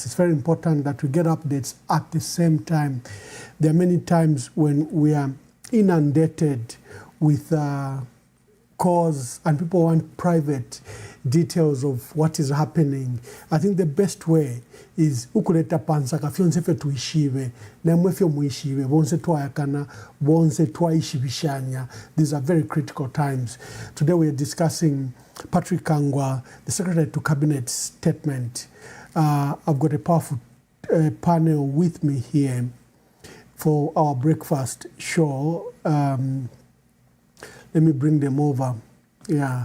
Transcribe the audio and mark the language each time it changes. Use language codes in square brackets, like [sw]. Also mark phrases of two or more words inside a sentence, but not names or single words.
[en] It's very important that we get updates at the same time. There are many times when we are inundated with calls and people want private details of what is happening. I think the best way is [bem] ukuleta pansa kafyonse fe tuishive na mwefyo muishive bonse twayakana bonse twaishibishanya. [en] These are very critical times. Today we are discussing Patrick Kangwa, the Secretary to Cabinet statement. I've got a powerful panel with me here for our breakfast show. Let me bring them over. Yeah.